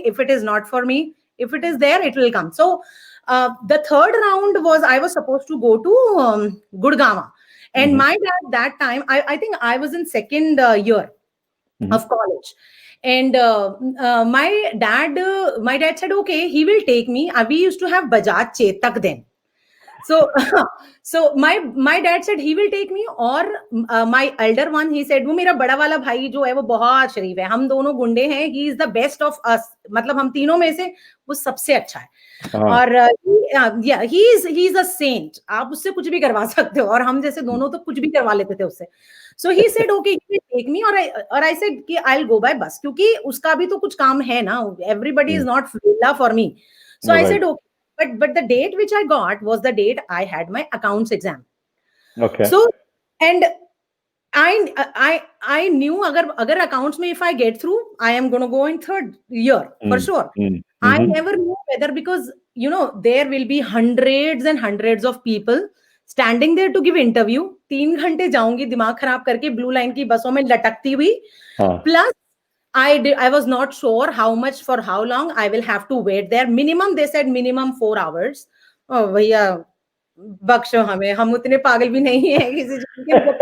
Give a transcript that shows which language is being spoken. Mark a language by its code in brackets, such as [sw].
[en] If it is not for me, if it is there, it will come. So the third round was, I was supposed to go to Gurgaon, and my dad, that time, I think I was in second year of college, and my dad said, okay, he will take me. We used to have Bajaj Chetak then. So my dad said he will take me, [hi] और [en] my elder one, he said, [hi] वो मेरा बड़ा वाला भाई जो है वो बहुत शरीफ है, हम दोनों गुंडे हैं, [en] he is the best of us, [hi] मतलब हम तीनों में से वो सबसे अच्छा है. और [en] yeah, he is a saint. [hi] आप उससे कुछ भी करवा सकते हो, और हम जैसे दोनों तो कुछ भी करवा लेते थे उससे. [en] So he said, okay, he will take me, [hi] और [en] I said [hi] कि [en] I'll go by bus, [hi] क्योंकि उसका भी तो कुछ काम है ना. [en] Everybody is not villa for me. So I said, okay. But the date which I got was the date I had my accounts exam. Okay. So, and I knew [hi] agar accounts mein, [en] if I get through, I am going to go in third year for sure. I never knew whether, because there will be hundreds and hundreds of people standing there to give interview. [hi] 3 घंटे जाऊंगी दिमाग खराब करके blue line की बसों में लटकती हुई. [en] Plus I was not sure how much, for how long I will have to wait there. Minimum, they said minimum 4 hours. [hi] Oh, भैया बख्शो हमें, हम उतने पागल भी नहीं है किसी चीज के.